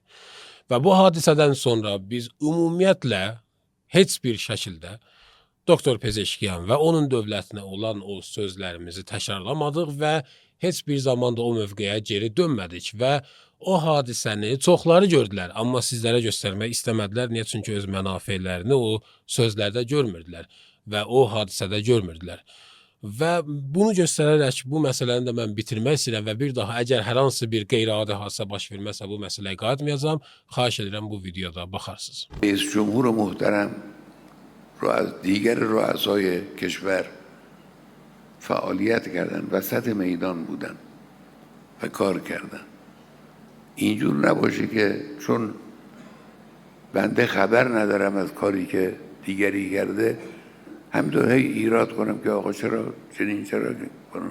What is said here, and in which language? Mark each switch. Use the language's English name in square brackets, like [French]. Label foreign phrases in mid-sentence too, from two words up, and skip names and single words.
[Azerbaijani] Və bu hadisədən sonra biz ümumiyyətlə heç bir şəkildə doktor Pezeşkiyan və onun dövlətinə olan o sözlərimizi təkrarlamadıq və heç bir zamanda o mövqeyə geri dönmədik və o hadisəni çoxları gördülər, amma sizlərə göstərmək istəmədilər. Niyə? Çünki öz mənafelərini o sözlərdə görmürdülər və o hadisədə görmürdülər. Və bunu göstərərək bu məsələni də mən bitirmək istəyirəm və bir daha əgər hər hansı bir qeyri-adi hadisə baş verməsə bu məsələyə qayıtmayacağam. Xahiş edirəm bu videoda baxarsınız. [Persian] رئیس جمهور محترم دیگر رؤسای کشور فعالیت کردن، وسط میدان بودن و کار کردن. اینجور نباشه که چون بنده خبر ندارم از کاری که دیگری کرده همینطور هی ایراد کنم که آقا چرا کنم.